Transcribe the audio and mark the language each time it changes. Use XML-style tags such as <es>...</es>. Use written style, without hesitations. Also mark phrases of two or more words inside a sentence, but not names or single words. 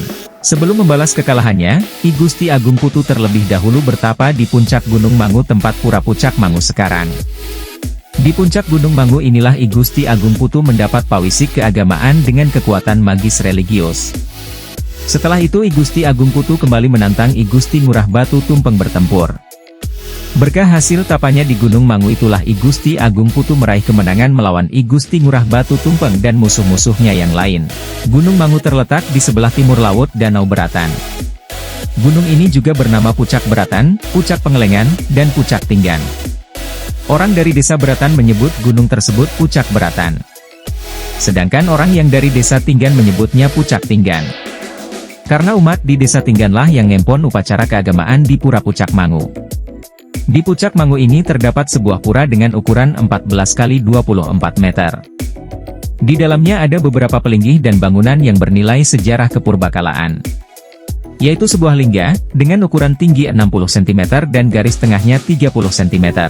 <id>Sebelum membalas kekalahannya, I Gusti Agung Putu terlebih dahulu bertapa di puncak Gunung Mangu tempat Pura Pucak Mangu sekarang. Di puncak Gunung Mangu inilah I Gusti Agung Putu mendapat pawisik keagamaan dengan kekuatan magis religius. Setelah itu I Gusti Agung Putu kembali menantang I Gusti Ngurah Batu Tumpeng bertempur. Berkah hasil tapanya di Gunung Mangu itulah I Gusti Agung Putu meraih kemenangan melawan I Gusti Ngurah Batu Tumpeng dan musuh-musuhnya yang lain. Gunung Mangu terletak di sebelah timur laut Danau Beratan. Gunung ini juga bernama Pucak Beratan, Pucak Pengelengan, dan Pucak Tinggan. Orang dari desa Beratan menyebut gunung tersebut Pucak Beratan. Sedangkan orang yang dari desa Tinggan menyebutnya Pucak Tinggan. Karena umat di desa Tingganlah yang ngempon upacara keagamaan di Pura Pucak Mangu. Di Pucak Mangu ini terdapat sebuah pura dengan ukuran 14 x 24 meter. Di dalamnya ada beberapa pelinggih dan bangunan yang bernilai sejarah kepurbakalaan. Yaitu sebuah lingga, dengan ukuran tinggi 60 cm dan garis tengahnya 30 cm.</id>